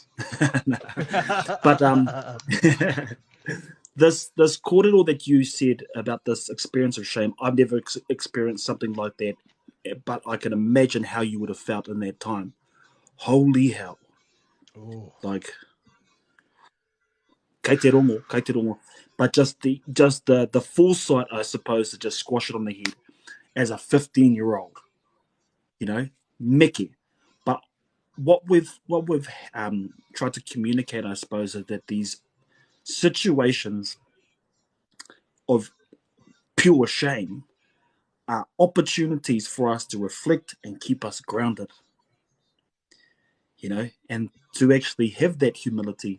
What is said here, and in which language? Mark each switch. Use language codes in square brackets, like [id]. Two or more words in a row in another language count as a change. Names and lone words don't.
[en] But this kōrero that you said about this experience of shame, I've never experienced something like that, but I can imagine how you would have felt in that time. Holy hell. Oh. Like, [mi] kei te rongo. [en] But just the foresight, I suppose, to just squash it on the head as a 15-year-old. you know, Mickey. But what we've tried to communicate, I suppose, is that these situations of pure shame are opportunities for us to reflect and keep us grounded, and to actually have that humility.